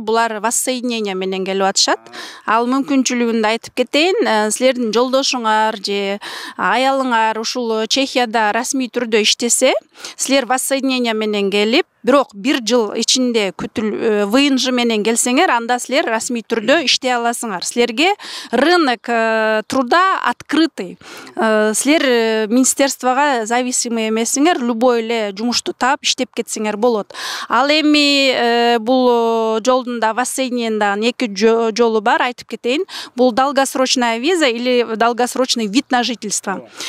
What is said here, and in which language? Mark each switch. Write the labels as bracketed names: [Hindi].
[Kyrgyz] Булар воссоединение менен келип атышат. Ал мүмкүнчүлүгүн да айтып кетейин. Силердин жолдошуңар же аялыңар ушул Чехияда расмий түрдө иштесе, силер воссоединение менен келип, бирок бир жыл ичинде ВНЖ менен келсеңер, анда силер расмий түрдө иштей аласыңар. Силерге [Russian] рынок труда открытый. [Kyrgyz] Силер министерствого зависимый эмесиңер, любой эле жумушту таап иштеп кетсеңер болот. Ал эми бул жолдун да воссоединениянын эки жолу бар, айтып кетейин. [Russian] Бул долгосрочная виза или долгосрочный вид на жительство.